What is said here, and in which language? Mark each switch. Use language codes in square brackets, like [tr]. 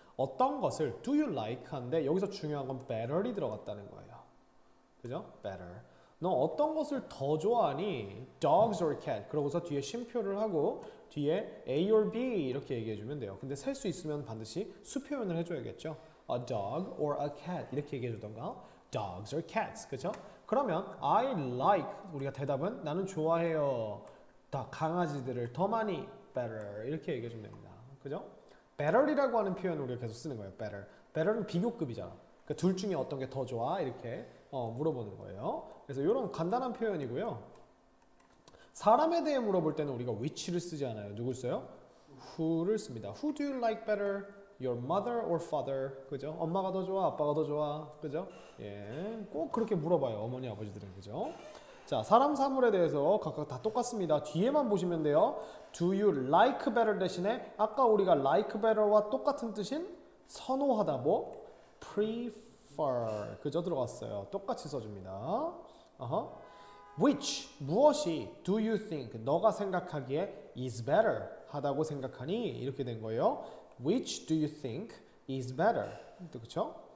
[ko] 어떤 것을 [en] do you like [ko] 하는데 여기서 중요한 건 better이 들어갔다는 거예요. 그죠? better. 너 어떤 것을 더 좋아하니? [en] dogs or cat. [ko] 그러고서 뒤에 쉼표를 하고 뒤에 A or B 이렇게 얘기해 주면 돼요. 근데 셀 수 있으면 반드시 수표현을 해줘야겠죠. [en] a dog or a cat [ko] 이렇게 얘기해 주던가 [en] dogs or cats [ko] 그죠? 그러면 [en] I like [ko] 우리가 대답은 나는 좋아해요 더 강아지들을 더 많이 better 이렇게 얘기해 주면 됩니다 그죠? better이라고 하는 표현을 우리가 계속 쓰는 거예요 better better는 비교급이잖아 그러니까 둘 중에 어떤 게 더 좋아 이렇게 물어보는 거예요 그래서 이런 간단한 표현이고요 사람에 대해 물어볼 때는 우리가 which를 쓰지 않아요 누굴 써요? who를 씁니다 [en] who do you like better? your mother or father [ko] 그죠? 엄마가 더 좋아 아빠가 더 좋아 그죠? 예, 꼭 그렇게 물어봐요 어머니 아버지들은 그죠? 자 사람 사물에 대해서 각각 다 똑같습니다 뒤에만 보시면 돼요 [en] do you like better [ko] 대신에 아까 우리가 like better와 똑같은 뜻인 선호하다 뭐 prefer 그죠 들어갔어요 똑같이 써줍니다 which 무엇이 do you think 너가 생각하기에 is better 하다고 생각하니 이렇게 된 거예요 [en] which do you think is better [ko] 그렇죠?